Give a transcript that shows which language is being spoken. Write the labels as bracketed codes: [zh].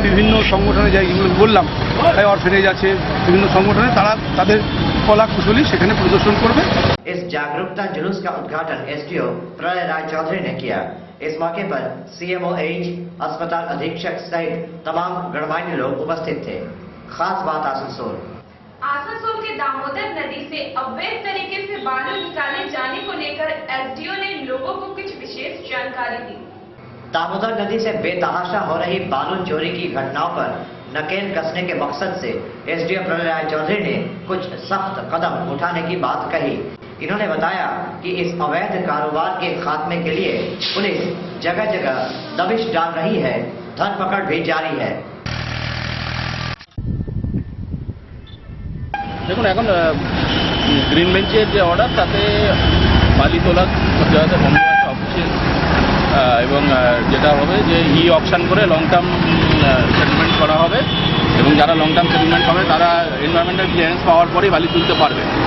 [bn] বিভিন্ন সংগঠনে যেগুলো বললাম, অরফেনেজ আছে, বিভিন্ন সংগঠনে তারা তাদের কলা কুশলী সেখানে প্রদর্শন করবে। [hi] इस जागरूकता जुलूस का उद्घाटन एसडीओ प्रलय राय चौधरी ने किया। इस मौके पर सीएमओएच, अस्पताल अधीक्षक सहित तमाम गणमान्य लोग उपस्थित थे। खास बात आसनसोल। आसनसोल के दामोदर नदी से अवैध तरीके से बालू निकाले जाने को लेकर एसडीओ ने लोगों को कुछ विशेष जानकारी दी। दामोदर नदी से बेतहाशा हो रही बालू चोरी की घटनाओं पर नकेल कसने के मकसद से एसडीओ प्रलय राय चौधरी ने कुछ सख्त कदम उठाने की बात कही। इन्होंने बताया कि इस अवैध कारोबार के खात्मे के लिए पुलिस जगह जगह दबिश डाल रही है, धरपकड़ भी जारी है। [bn] দেখুন, এখন গ্রিন বেঞ্চের যে অর্ডার, তাতে বালি তোলা জায়গাতে বন্ধ আছে অফিসিয়াল, এবং যেটা হবে যে অকশন করে লং টার্ম সেটেলমেন্ট করা হবে এবং যারা লং টার্ম সেটেলমেন্ট হবে তারা এনভায়রনমেন্টাল ক্লিয়ারেন্স পাওয়ার পরেই বালি তুলতে পারবে।